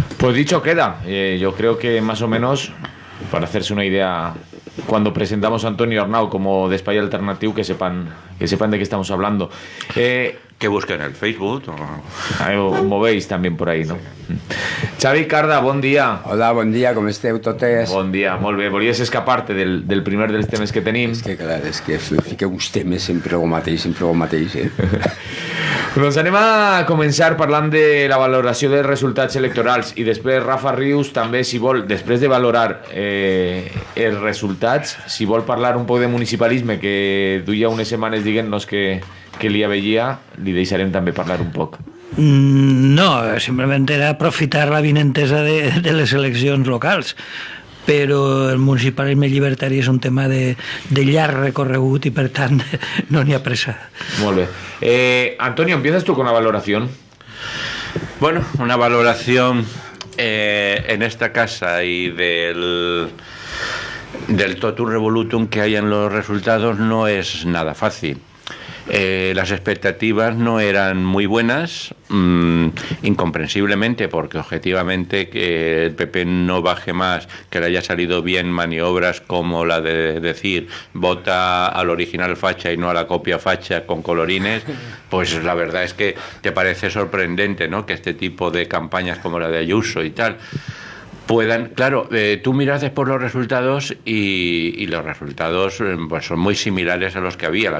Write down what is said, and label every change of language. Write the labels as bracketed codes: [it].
[es] Pues dicho queda, yo creo que más o menos, para hacerse una idea, cuando presentamos a Antonio Arnau como de Espai Alternativo, que sepan de qué estamos hablando. Que busquen el Facebook. [ca] Ho [es] movéis también por ahí, no? [ca] Xavi Carda, bon dia. Hola, bon dia, com esteu totes? Bon dia, molt bé. Volies escapar-te del primer dels temes que tenim? És que clar, és que fiqueu uns temes sempre el mateix, Doncs anem a començar parlant de la valoració dels resultats electorals, i després Rafa Rius també, si vol, després de valorar els resultats, si vol parlar un poc de municipalisme, que duia unes setmanes dient-nos que li aveia, li deixarem també parlar un poc. No, simplement era aprofitar la vinentesa de les eleccions locals, però el municipalisme llibertari és un tema de llarg recorregut i per tant no n'hi ha pressa. Molt bé. [es] Antonio, empiezas tú con la valoración. Bueno, una valoración en esta casa y del totum revolutum que hay en los resultados no es nada fácil. Las expectativas no eran muy buenas, incomprensiblemente, porque objetivamente que el PP no baje más, que le haya salido bien maniobras como la de decir vota al original facha y no a la copia facha con colorines, pues la verdad es que te parece sorprendente, ¿no?, que este tipo de campañas como la de Ayuso y tal puedan, claro, tú miras después los resultados y los resultados pues son muy similares a los que había.